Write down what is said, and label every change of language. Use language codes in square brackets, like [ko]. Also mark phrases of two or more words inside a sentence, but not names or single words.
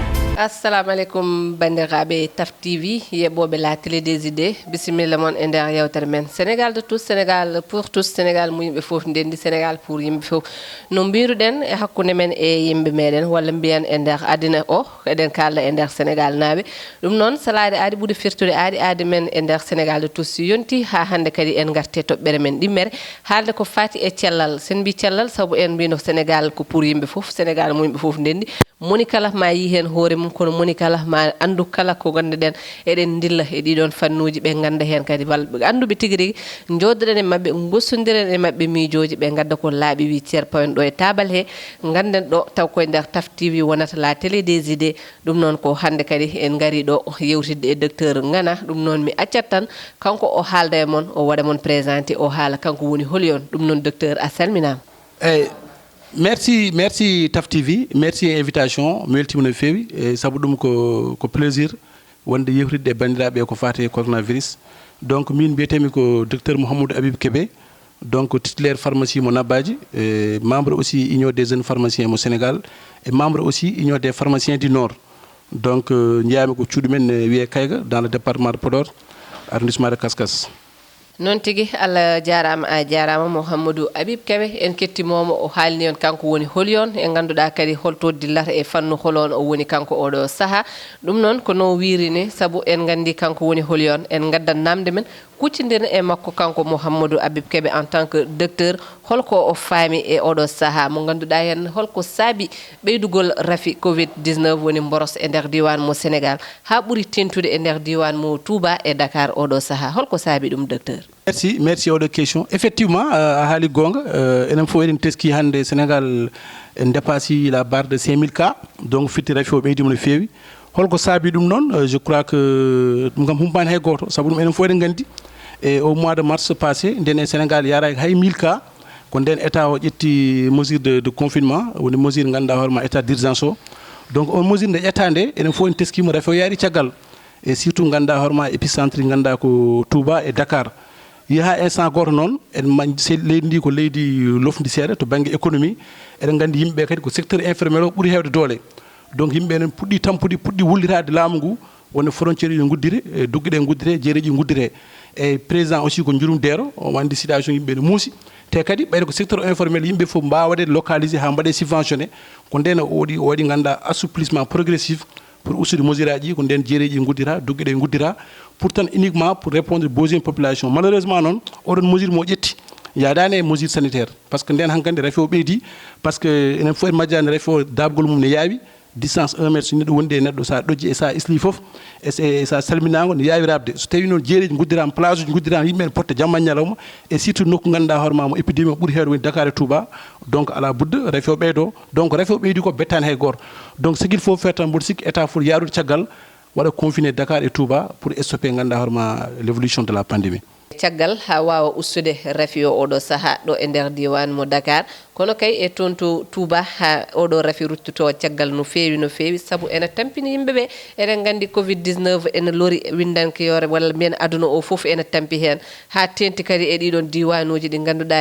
[ff] assalamu alaikum bandiraɓe TAF TV yeboɓe [fr] la télé des idées [ff] bisimilla moon e nder yewtere men [fr] Sénégal de tous Sénégal pour tous [ff] Sénégal mo yimɓe fof ndendi Sénégal pour yimɓe fof no mbiruɗen e hakkude men e yimɓe meɗen walla mbiyen e nder adina o eɗen kalda e nder Sénégal naaɓe ɗum noon salade aadi ɓuuri firtude aadi men e nder Sénégal [fr] de tous [ff] yonti ha hande kadi en garte toɓɓere men ɗimmere haalde ko fati e cellal sen mbi cellal saabu en mbino Sénégal ko pour yimɓe fof Sénégal mo yimɓe fof ndendi moni kala ma yi hen hoore mum kono moni kala ma andu kala ko ganduɗen eɗen dilla e ɗiɗon fannuji ɓe ganda hen kadi anduɓe tigui rigui joddoɗen e mabɓe gossodiren e mabɓe miijoji ɓe gadda ko laaɓi wi ceer pawen ɗo e tabal he ganden ɗo taw koye nder TAF TV wonata [fr] la télé des idées [ff] ɗum noon ko hande kadi en gari ɗo yewtidde e docteur Ngana ɗum noon mi accat tan kanko o haalda e moon o waɗa moon présenté o haala kanko woni holion ɗum noon docteur a salminama. [fr] Merci TAF TV, merci invitation, [ff] weltima no fewi e sabu ɗum ko plaisir wonde yewtidde e bandiraɓe ko fate coronavirus. Donc min mbiyetemi ko docteur Mouhamadou Habib Kébé, donc titulaire pharmacie mo Nabadji, [fr] membre aussi union des jeunes pharmaciens mo Sénégal et membre aussi union des pharmaciens du Nord. [ff] Donc jeyami ko cuuɗi men wiye Kayga [fr] dans le département de Podor, [ff] arrondissement de Kaskas. non tigui Allah jarama a jarama Mouhamadou Habib Kébé en kettimomo o haalni on kanko woni holion e ganduɗa kadi holto dillata e fannu holon o woni kanko oɗo saaha ɗum noon ko no wirini saabu en gandi kanko woni holion en gaddat namde men kuccidir e makko kanko Mouhamadou Habib Kébé [fr] en tant que docteur [ff] holko o faami e oɗo saaha mo ganduɗa hen holko saabi ɓeydugol rafi Covid-19 woni mboros e nder diwan mo Sénégal ha ɓuuri tentude e nder diwan mo Touba e Dakar oɗo saaha holko saabi ɗum docteur? Merci oɗo question. Effectivement a haali gonga enen fof eɗen teski hande Sénégal [fr] en dépassé la barre de 5000 cas donc [ff] fitti rafi o ɓeydima no fewi holko saabi ɗum noon [fr] je crois que [ff] ɗum kam humpani hay goto saabu ɗum enen fof eɗen gandi [fr] et au mois de mars passé [ff] nden e Sénégal yaraki hay 1000 cas ko nden état o ƴetti [fr] mesure de confinement [ff] woni mesure ganduɗa hoorema [fr] état d'urgence [ff] o donc on mesure nde ƴetta nde enen fof en teskima rafi o yaari caggal [fr] et surtout [ff] ganduɗa hoorema épicentre ganduɗa ko Touba et Dakar yaha instant goto noon en leydi ndi ko leydi lofdi seeɗa to banggue économie eɗen gandi yimɓeɓe kadi ko [fr] secteur informel [ff] o ɓuuri hewde doole donc yimɓe enen puɗɗi tampude puɗɗi wullitade laamu ngu wonde frontiére ɗi guddire dugguiɗe guddire jeereji guddire e [fr] président aussi [ff] ko jurum deero o wandi situation yimɓe ne muusi te kadi ɓayde ko [fr] secteur informel [ff] yimɓe fof mbawa waɗede localisé ha mbaɗe subventionné ko nden o waɗi ganduɗa [fr] assouplissement progressif pour [ff] ustude mesure aji ko nden jeereji guddira dugguiɗe guddira [fr] pourtant uniquement pour répondre aux besoins population [ff] malheureusement noon oɗon mesure mo ƴetti yaadani e [fr] mesure sanitaire par ce que [ff] nden hankkandi rafi o ɓeydi [fr] par ce [ff] que enen fof en majjani rafi o dabgol mum ne yaawi distance 1 mètre so neɗɗo wondi e neɗɗo sa ɗojji e sa isli fof e sa salminago ne yawi rabde so tawi noon jeereji guddirama place uji guddirama yimɓe ne potta jamma ñalawma [fr] et surtout [ff] nokku ganduɗa hoorema mo épidémie o ɓuuri hewde woni Dakar et Touba donc ala budde rafi o ɓeydo donc rafi o ɓeydi ko bettani hay goto [fr] donc ce qu'il faut faire [ff] tan mboɗo sikki état foti yaarude caggal waɗa confiné Dakar et Touba [fr] pour stopper [ff] ganduɗa hoorema [fr] l'évolution de la pandémie. [ff] caggal ha wawa ustude rafi o oɗo saaha ɗo e nder diwan mo Dakar kono kay e toon to Touba ha oɗo rafi ruttuto caggal no fewi saabu ene tampini yimɓeɓe eɗen gandi Covid-19 ene lori windankeyore walla mbiyen aduna o foof ene tampi hen ha tenti kadi e ɗiɗon diwanuji ɗi ganduɗa